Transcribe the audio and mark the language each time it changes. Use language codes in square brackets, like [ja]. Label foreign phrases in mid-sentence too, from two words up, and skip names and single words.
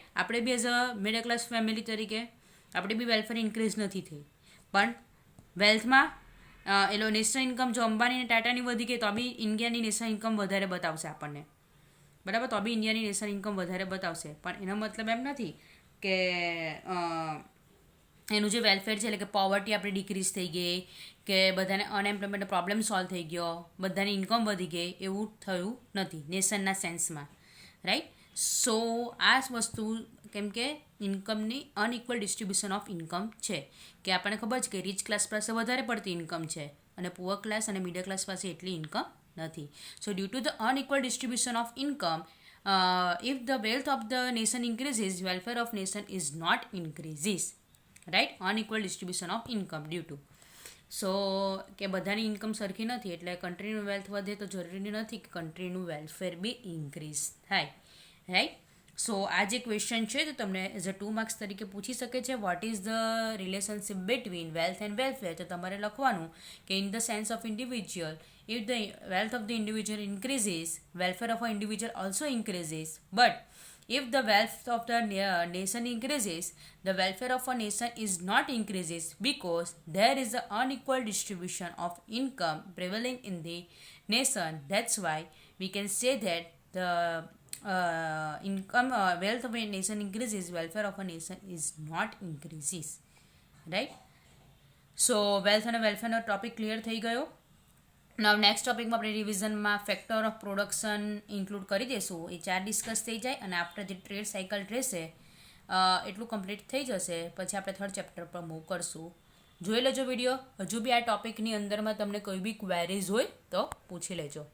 [gu] આપણે બી [en] as a middle class family [gu] તરીકે આપણે બી [en] welfare increase [gu] નથી થઈ, પણ વેલ્થમાં એ [en] national income [gu] જો અંબાણી અને ટાટાની વધી ગઈ તો બી ઇન્ડિયાની [en] national income [gu] વધારે બતાવશે આપણને, બરાબર, તો બી ઇન્ડિયાની [en] national income [gu] વધારે બતાવશે, પણ એનો મતલબ એમ નથી કે એનું જે વેલફેર છે, એટલે કે પોવર્ટી આપણી ડિક્રીઝ થઈ ગઈ, કે બધાને અનએમ્પ્લોયમેન્ટનો [en] problem solve [gu] થઈ ગયો, બધાની ઇન્કમ વધી ગઈ, એવું થયું નથી નેશનના સેન્સમાં, રાઈટ. સો આ વસ્તુ કેમ કે ઇન્કમની [en] unequal distribution of income [gu] છે, કે આપણને ખબર છે કે [en] rich class [gu] પાસે વધારે પડતી ઇન્કમ છે અને [en] poor class [gu] અને [en] middle class [gu] પાસે એટલી ઇન્કમ નથી. [en] So due to the unequal distribution of income, if the wealth of the nation increases, welfare of nation is not increases, right. Unequal distribution of income due to, [gu] સો કે બધાની ઇન્કમ સરખી નથી એટલે કન્ટ્રીનું વેલ્થ વધે તો જરૂરી નથી કે કન્ટ્રીનું વેલફેર બી ઇન્ક્રીઝ થાય, રાઈટ. સો આ જે ક્વેશ્ચન છે તો તમને [en] as a 2 marks [gu] તરીકે પૂછી શકે છે, [en] what is the relationship between wealth and welfare. [gu] તો તમારે લખવાનું કે [en] in the sense of individual, if the wealth of the individual increases, welfare of an individual also increases, but if the wealth of the nation increases, the welfare of a nation is not increases, because there is an unequal distribution of income prevailing in the nation. That's why we can say that the wealth of a nation increases, welfare of a nation is not increases, right. So wealth [gu] અને [en] welfare topic clear [gu] થઈ ગયો. [en] now next [gu] ટોપિકમાં આપણે રિવિઝનમાં [en] factor of production include [gu] કરી દઈશું, એ 4 ડિસ્કસ થઈ જાય અને આફ્ટર જે [en] trade cycle [gu] રહેશે એટલું કમ્પ્લીટ થઈ જશે, પછી આપણે 3rd ચેપ્ટર પર મૂવ કરશું. જોઈ લેજો વિડીયો. હજુ બી આ ટોપિકની અંદરમાં તમને કોઈ બી ક્વેરીઝ હોય તો પૂછી લેજો.